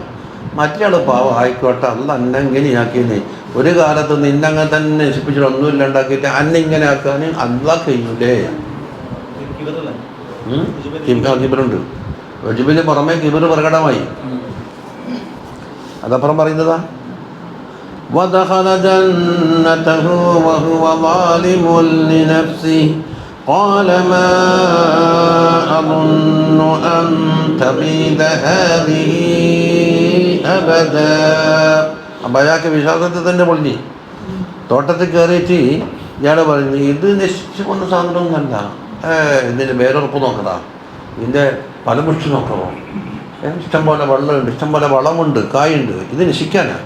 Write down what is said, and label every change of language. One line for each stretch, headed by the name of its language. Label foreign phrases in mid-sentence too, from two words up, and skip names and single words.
Malayalam: മറ്റേ പാവം ആയിക്കോട്ടെ, അല്ല അന്നെങ്ങനെയാക്കിയെന്നേ, ഒരു കാലത്ത് നിന്നങ്ങനെ തന്നെ നശിപ്പിച്ചിട്ട് ഒന്നുമില്ല ഉണ്ടാക്കിയിട്ട് അന്നിങ്ങനെ ആക്കാൻ അല്ല കഴിയൂലേ? കിബറുണ്ട്. റജുബിന് പുറമെ കിബർ പ്രകടമായി. അതപ്പുറം പറയുന്നതാ,
Arabic: وَدَخَلَ جَنَّتَهُ وَهُوَ ظَالِمٌ لِنَفْسِهِ قَالَ مَا أَظُنُّ أَن تَبِيدَ هَذِهِ أَبَدًا.
Malayalam: അപ്പം അയാൾക്ക് വിശ്വാസത്തിൽ തന്നെ പൊളിഞ്ഞി. തോട്ടത്തിൽ കയറിയിട്ട് ഇയാൾ പറഞ്ഞു, ഇത് നശിച്ചു കൊണ്ട സാധനമൊന്നുമല്ല, ഇതിൻ്റെ വേരുറപ്പ് നോക്കടാ, ഇതിൻ്റെ ഫലപുഷ്ടി നോക്കണോ, ഇഷ്ടംപോലെ വെള്ളമുണ്ട്, ഇഷ്ടംപോലെ വളമുണ്ട്, കായുണ്ട്, ഇത് നശിക്കാനാണ്.